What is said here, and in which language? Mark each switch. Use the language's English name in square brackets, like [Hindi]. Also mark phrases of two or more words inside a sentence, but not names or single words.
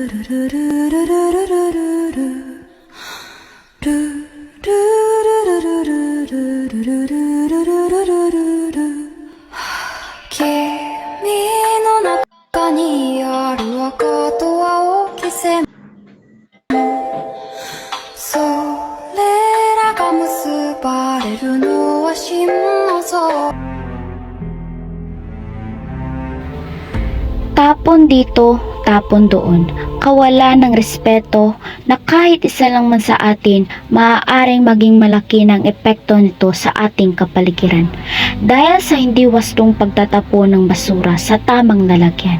[Japanese] の中にある赤と青き線それらが結ばれるのは真の像 [Filipino] Tapon dito, tapon doon. Kawala ng respeto na kahit isa lang man sa atin, maaaring maging malaki ng epekto nito sa ating kapaligiran dahil sa hindi wastong pagtatapon ng basura sa tamang lalagyan.